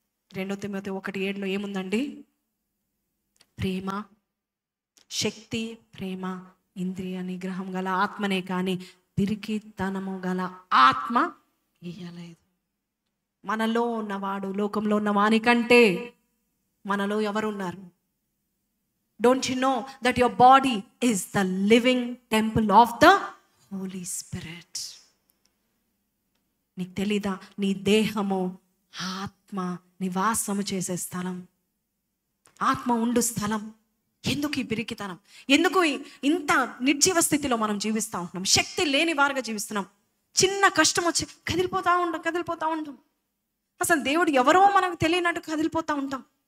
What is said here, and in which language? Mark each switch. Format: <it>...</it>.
<te>2 Timothy 1:7 ఏముందండి? ప్రేమ, శక్తి, ప్రేమ, ఇంద్రియ నిగ్రహం గల ఆత్మనే కానీ పిరికితనము గల ఆత్మ ఇయ్యలేదు. మనలో ఉన్నవాడు లోకంలో ఉన్న వానికంటే మనలో ఎవరున్నారు?</te> <en>Don't you know that your body is the living temple of the Holy Spirit?</en> <te>నీకు తెలీదా? నీ దేహము ఆత్మ నివాసము చేసే స్థలం, ఆత్మ ఉండు స్థలం. ఎందుకు ఈ పిరికితనం? ఎందుకు ఇంత నిర్జీవ స్థితిలో మనం జీవిస్తూ ఉంటున్నాం? శక్తి లేని వారుగా జీవిస్తున్నాం. చిన్న కష్టం వచ్చి కదిలిపోతూ ఉంటాం. అసలు దేవుడు ఎవరో మనకు తెలియనట్టు కదిలిపోతూ ఉంటాం.</te>